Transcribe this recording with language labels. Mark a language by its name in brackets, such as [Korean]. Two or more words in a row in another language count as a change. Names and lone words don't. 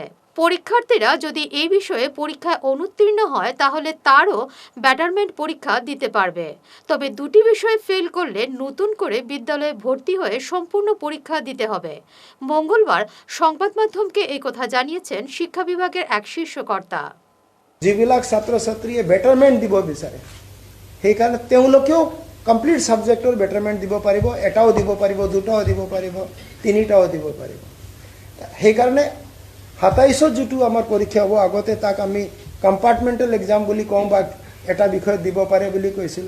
[Bangla] পরীক্ষার্থীরা যদি এই বিষয়ে পরীক্ষায় অনুত্তীর্ণ হয় তাহলে তারও ব্যাটারমেন্ট পরীক্ষা দিতে পারবে। তবে দুটি বিষয়ে ফেল করলে নতুন করে বিদ্যালয়ে ভর্তি হয়ে সম্পূর্ণ পরীক্ষা দিতে হবে। মঙ্গলবার সংবাদ মাধ্যমকে এই কথা জানিয়েছেন শিক্ষা বিভাগের এক শীর্ষ কর্তা। [Assamese] যিবিলাক ছাত্ৰ ছাত্ৰীয়ে বেটাৰমেণ্ট দিব বিচাৰে সেইকাৰণে তেওঁলোকেও কমপ্লিট ছাবজেক্টৰ বেটাৰমেণ্ট দিব পাৰিব, এটাও দিব পাৰিব, দুটাও দিব পাৰিব, তিনিটাও দিব পাৰিব। সেইকাৰণে 27ত যিটো আমাৰ পৰীক্ষা হ'ব আগতে তাক আমি [English] compartmental exam [Assamese] বুলি কওঁ বা এটা বিষয়ত দিব পাৰে বুলি কৈছিলোঁ।